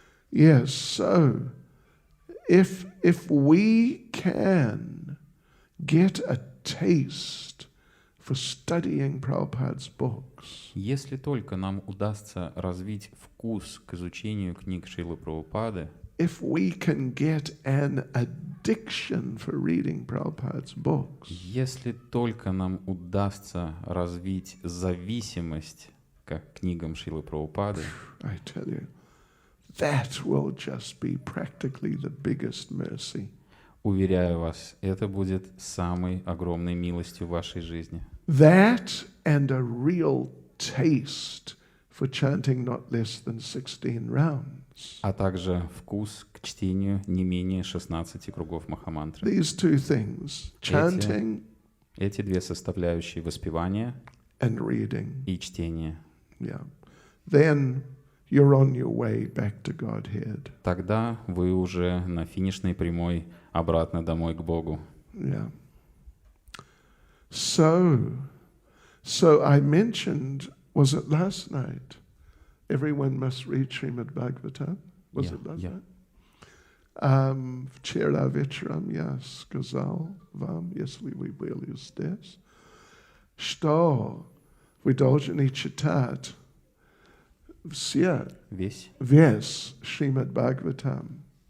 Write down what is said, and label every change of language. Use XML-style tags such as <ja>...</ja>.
<en>Yes, so if we can get a taste for studying Prabhupada's books,</en> <ru>Если только нам удастся развить вкус к изучению книг Шрилы Прабхупады,</ru> <en>if we can get an addiction for reading Prabhupada's books,</en> <ru>если только нам удастся развить зависимость к книгам Шрилы Прабхупады,</ru> <en>I tell you, that will just be practically the biggest mercy.</en> <ru>уверяю вас, это будет самой огромной милостью в вашей жизни.</ru> <en>That and a real taste for chanting not less than 16 rounds.</en> <ru>А также вкус к чтению не менее 16 кругов Махамантры.</ru> <en>These two things, chanting</en> <ru>Эти две составляющие воспевания</ru> <en>and reading.</en> <ru>и чтение.</ru> <en>Yeah. Then you're on your way back to Godhead.</en> <ru>Тогда вы уже на финишной прямой обратно домой к Богу.</ru> <en>Yeah. So I mentioned, was it last night? Everyone must read Srimad Bhagavatam. Was it last night?</en> <ru>Вчера вечером я сказал вам, если вы были здесь, что вы должны читать весь Srimad Bhagavatam.</ru>